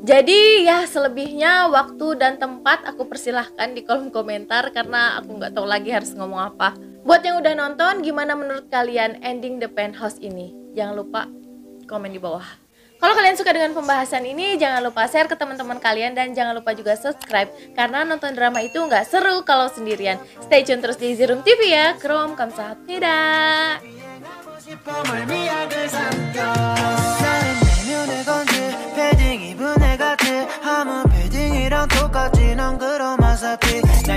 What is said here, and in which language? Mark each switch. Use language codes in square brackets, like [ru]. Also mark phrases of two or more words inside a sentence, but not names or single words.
[id] Jadi ya selebihnya waktu dan tempat aku persilahkan di kolom komentar karena aku nggak tahu lagi harus ngomong apa. Buat yang udah nonton, gimana menurut kalian ending The Penthouse ini? Jangan lupa komen di bawah. Kalau kalian suka dengan pembahasan ini, jangan lupa share ke teman-teman kalian dan jangan lupa juga subscribe karena nonton drama itu nggak seru kalau sendirian. [en] Stay tune [id] terus di Easy Room TV ya. Krom 감사합니다. [ko] 패딩 입은 애 같아 아무 패딩이랑 똑같지 넌 그런 마사티